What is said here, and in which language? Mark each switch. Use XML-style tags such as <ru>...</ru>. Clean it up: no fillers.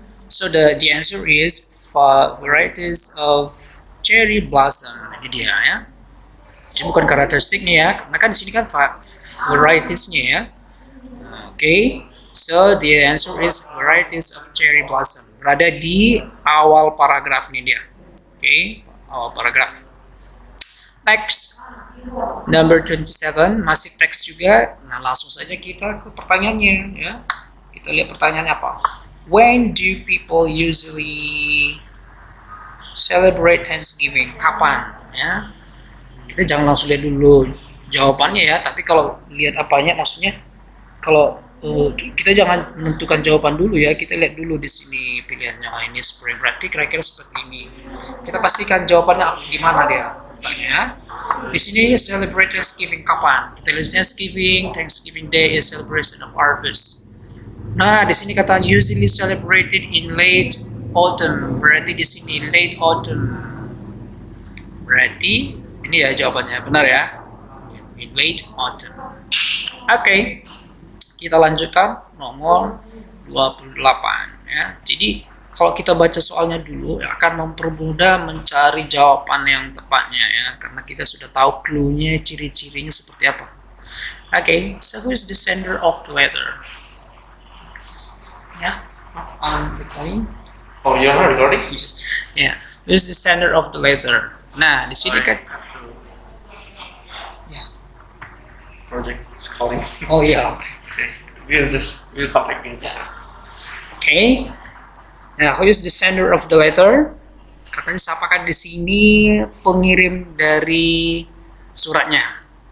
<en>So the answer is varieties of cherry blossom.</en> <id>Ini dia ya. Jadi bukan karakteristiknya ya, karena kan di sini kan varietasnya ya.</id> <en>Okay, so the answer is varieties of cherry blossom.</en> <id>Berada di awal paragraf ini dia. Okay, awal paragraf. Teks number 27 masih teks juga. Nah, langsung saja kita ke pertanyaannya ya. Kita lihat pertanyaannya apa.</id> <en>When do people usually celebrate Thanksgiving?</en> <id>Kapan ya? Kita jangan langsung lihat dulu jawabannya ya, tapi kalau lihat apanya maksudnya, kalau kita jangan menentukan jawaban dulu ya, kita lihat dulu di sini pilihannya. Ini spring, berarti kira-kira seperti ini. Kita pastikan jawabannya gimana dia. Ya. Di sini</id> <en>celebrate Thanksgiving</en> <id>kapan? Kita lihat</id> <en>Thanksgiving Day is celebration of harvest.</en> <id>Nah, di sini kata</id> <en>usually celebrated in late autumn.</en> <id>Berarti di sini late autumn. Berarti ini ya jawabannya, benar ya?</id> <en>In late autumn.</en> <id>Oke, kita lanjutkan nomor 28 ya. Jadi kalau kita baca soalnya dulu akan mempermudah mencari jawaban yang tepatnya ya, karena kita sudah tahu clue-nya, ciri-cirinya seperti apa.</id> <en>Oke, so who is the sender of the letter? Ya, recording. Oh, you're not recording? Ya, who is the sender of the letter?</en> <id>Nah, di sini kan. Ya.</id> <en>Project is calling.</en> <id>Oh iya, oke.</id> <en>Okay. We'll contact you later. Okay. Nah, who is the sender of the letter?</en> <id>Katanya siapakah di sini pengirim dari suratnya?</id>